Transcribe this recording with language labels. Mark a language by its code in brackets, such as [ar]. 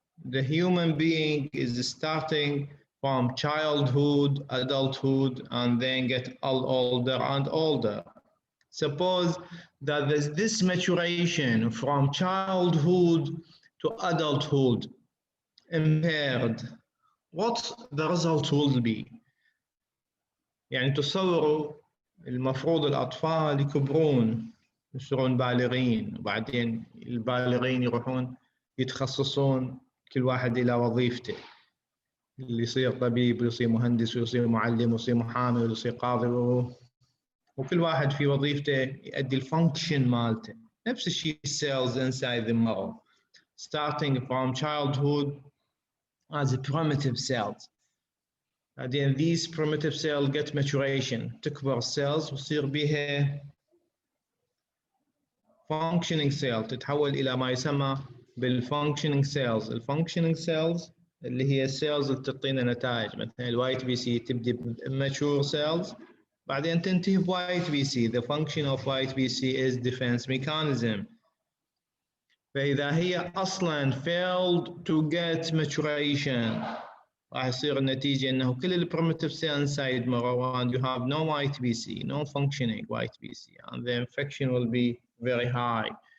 [en] The human being is starting from childhood, adulthood, and then get older and older. Suppose that there's this maturation from childhood to adulthood impaired. What the result will be? [ar] يعني تصوروا المفروض الأطفال يكبرون يصيرون بالغين، وبعدين البالغين يروحون يتخصصون كل واحد إلى وظيفته، اللي يصير طبيب ويصير مهندس ويصير معلم ويصير محامي ويصير قاضي، وكل واحد في وظيفته يؤدي الفانكشن مالته. نفس الشيء [en] cells inside the marrow, starting from childhood as a primitive cells. [ar] بعدين [en] these primitive cells get maturation، [ar] تكبر [en] cells [ar] ويصير بها [en] functioning cell، [ar] تتحول إلى ما يسمى [en] بالfunctioning cells. [ar] الfunctioning cells اللي هي cells اللي تعطينا نتائج، مثلا الوايت بي سي تبدي ب [en] mature cells [ar] بعدين تنتهي بوايت بي سي. [en] The function of white BC is defense mechanism. [ar] فإذا هي أصلاً [en] failed to get maturation [ar] راح يصير النتيجة إنه كل ال [en] primitive cell inside marrow and you have no white BC, no functioning white BC, and the infection will be very high.